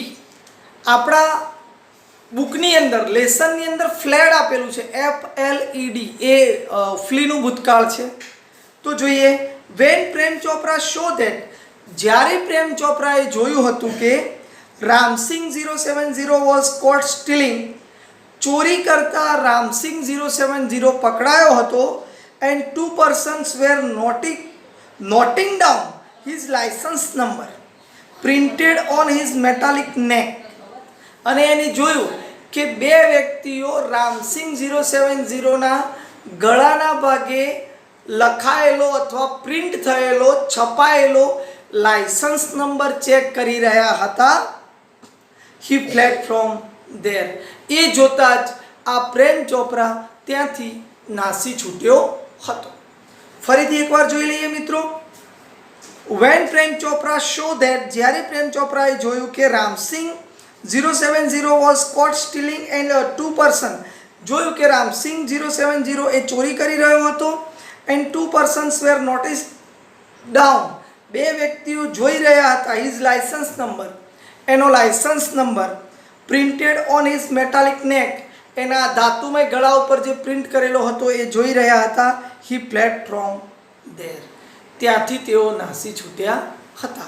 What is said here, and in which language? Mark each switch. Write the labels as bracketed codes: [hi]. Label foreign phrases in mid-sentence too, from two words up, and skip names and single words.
[gu] આપણા બુકની અંદર લેસનની અંદર ફ્લેડ આપેલું છે, FLED, એ ફ્લીનું ભૂતકાળ છે. તો જોઈએ, [en] when Prem Chopra saw that, [gu] જ્યારે પ્રેમ ચોપરાએ જોયું હતું કે રામસિંગ 070 [en] was caught stealing, [gu] ચોરી કરતા રામસિંગ 070 પકડાયો હતો, [en] and 2 persons were noting down his license number printed on his metallic neck. [gu] અને એને જોયું કે બે વ્યક્તિઓ રામસિંગ 070 ના ગળાના ભાગે લખાયેલો અથવા પ્રિન્ટ થયેલો છપાયેલો [en] license number check [gu] કરી રહ્યા હતા. [en] he fled from there. [gu] એ જોતા જ આ પ્રેમ ચોપરા ત્યાંથી નાસી છૂટ્યો હતો. ફરીથી એકવાર જોઈ લઈએ મિત્રો. [en] when Prem Chopra saw that, [gu] જ્યારે પ્રેમ ચોપરાએ જોયું કે રામસિંગ 070 [en] was caught stealing and 2 person, [gu] જોયું કે રામસિંગ 070 એ ચોરી કરી રહ્યો હતો, [en] and 2 persons were noticed down, [gu] બે વ્યક્તિઓ જોઈ રહ્યા હતા [en] his license number, [gu] એનો [en] license number, printed on his metallic neck, [gu] એના ધાતુમય ગળા ઉપર જે પ્રિન્ટ કરેલો હતો એ જોઈ રહ્યા હતા. [en] he fled from there, [gu] ત્યાંથી તેઓ નાસી છૂટ્યા હતા.